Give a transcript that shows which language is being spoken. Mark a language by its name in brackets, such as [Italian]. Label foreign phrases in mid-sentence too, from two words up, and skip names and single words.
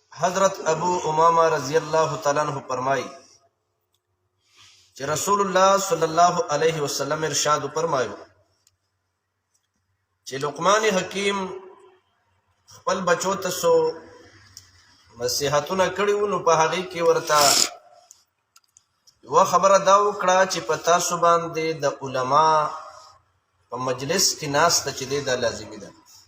[Pashto] حضرت ابو امامہ [Arabic] رضی اللہ تعالیٰ عنہ [Urdu] فرمائی کہ [Pashto] رسول اللہ [Arabic] صلی اللہ علیہ وسلم [Pashto] ارشاد فرمایو چې لقمان حکیم خپل بچو ته سو نصیحتونه کړي نو په هغه کې ورته یو خبره دا وکړه چې په تاسو باندې د علما په مجلس کې ناسته چې دا لازمي ده